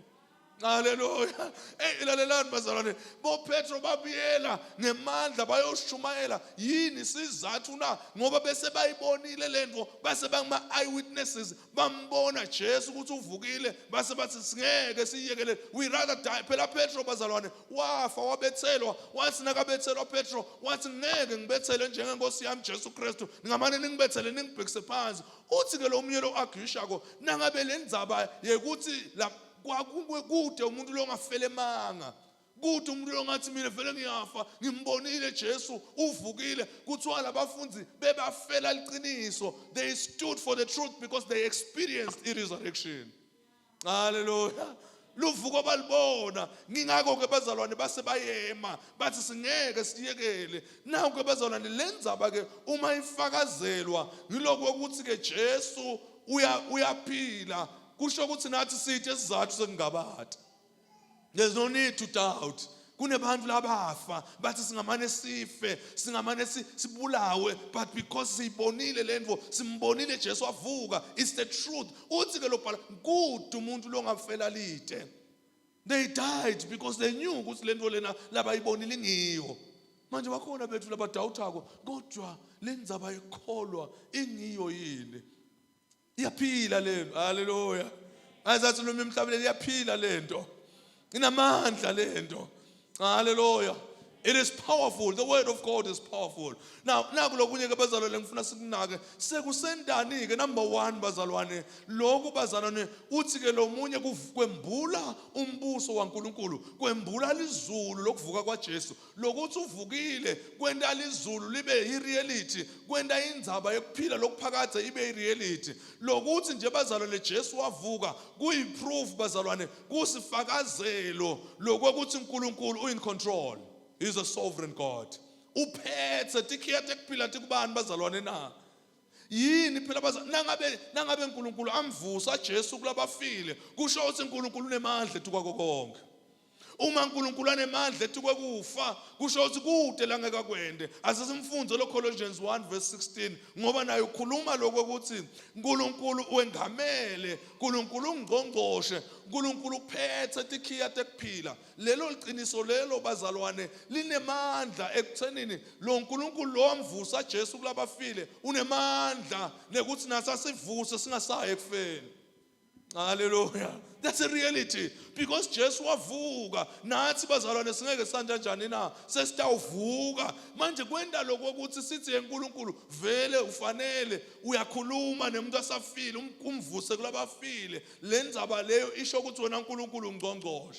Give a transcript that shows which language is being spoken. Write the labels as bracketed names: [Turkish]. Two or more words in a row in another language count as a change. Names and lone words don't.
[Swati] Hallelujah. Hey ilalelani bazalwane boPetro babuyela ngemandla bayoshumayela yini sizathu na ngoba bese bayibonile lento base bangama eyewitnesses bambona Jesu ukuthi uvukile base bathi singeke siyekele [English] we rather die. [Swati] Phela Petro bazalwane wafa wabethelwa wathi nakabethelwa Petro wathi ngeke ngibethele njengenkosi yami Jesu Kristu ningamane ningibethele ningibhekise phansi. Uthi ke lo munye lo agishako nangabe lendzaba yekuthi la kwakude umuntu lo ngafele emanga kude umuntu lo ngathi mina vele ngiyafa ngimbonile Jesu uvukile kuthiwa labafundi bebafela liqiniso. [English] They stood for the truth because they experienced the resurrection. [Swati] Hallelujah. Luvuko balibona ngingakho ke bazalwane base bayema bathi singeke siyekele. Nawo ke bazalwane lendzaba ke uma ifakazelwa ngiloko ukuthi ke Jesu uyaphila kusho ukuthi nathi sithi esizathu sekungabati. [English] There's no need to doubt. [Swati] kunebantu labafa bathi singamane sife singamane sibulawe, [English] but because [Swati] siyibonile lento simbonile Jesu wavuka, [English] it's the truth. [Swati] Uthi ke lo bhala good umuntu lo ngafela lite. [English] They died because they knew [Swati] ukuthi lento lena labayibonile ingiyo. Manje bakhona bethu labadawuthako kodwa lendzaba yekholwa ingiyo yini. Iyaphila lento. Hallelujah. Azathi noma emhlabeni iyaphila lento. Inamandla lento. Hallelujah. [English] It is powerful. The word of God is powerful. Now, [Swati] nakulokunye ke bazalwane ngifuna sikunake. Sekusendani ke number 1 bazalwane. Lokhu bazalwane uthi ke lo munye kwembula umbuso waNkulunkulu. Kwembula lizulu lokuvuka kwaJesu. Lokuthi uvukile kwenda lizulu libe ireality. Kwenda indzaba yokuphila lokuphakade ibe ireality. Lokuthi nje bazalwane Jesu wavuka kuyiproof bazalwane kusifakazelo lokuthi uNkulunkulu [English] uin control. He's a sovereign God. [Swati] Uphethe tikhiya tekuphila tikubani bazalwane na. Yini phela bazalwane nangabe uNkulunkulu amvusa Jesu kulabafile kusho ukuthi uNkulunkulu unemandla etukwako konke. Uma uNkulunkulu anemandla etukwekufa kusho ukuthi kude la ngeke kwende. Asisimfunze lo Colossians 1:16 ngoba naye ukhuluma lokho ukuthi uNkulunkulu wengamele, uNkulunkulu ungqongqoshe, uNkulunkulu uphethe tikhiya tekuphila. Lelo liqiniso lelo bazalwane linemandla ekuthenini lo uNkulunkulu lo amvusa Jesu kulabafile unemandla nekuthi nasasivuse singasayi ekufeni. [English] Hallelujah. That's a reality. [Swati] Because Jesu wavuka nathi bazalwane singeke sanja njani na sesitawuvuka. Manje kwenda lokho ukuthi sithi uNkulunkulu vele ufanele uyakhuluma nemuntu asafile umvuse kulabafile. Lendzaba leyo isho ukuthi wena uNkulunkulu ungqongqoshe.